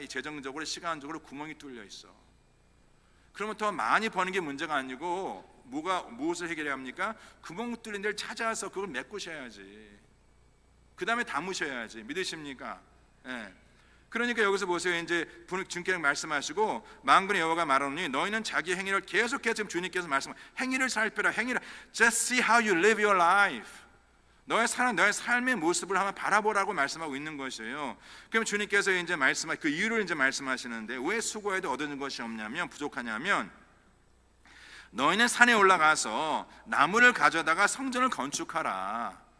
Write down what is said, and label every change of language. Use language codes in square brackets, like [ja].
[ko] 이 재정적으로 시간적으로 구멍이 뚫려 있어. 그러면 더 많이 버는 게 문제가 아니고 무엇을 해결해야 합니까? 구멍 뚫린 데를 찾아서 그걸 메꾸셔야지. 그 다음에 담으셔야지. 믿으십니까? 예. 그러니까 여기서 보세요. 이제 주님께서 말씀하시고 만군의 여호와가 말하노니 너희는 자기 행위를 계속해서 지금 주님께서 행위를 살펴라. 행위를 [en] just see how you live your life. [ko] 너의 삶의 모습을 한번 바라보라고 말씀하고 있는 것이에요. 그럼 주님께서 이제 그 이유를 이제 말씀하시는데 왜 수고해도 얻는 것이 없냐면 부족하냐면 너희는 산에 올라가서 나무를 가져다가 성전을 건축하라.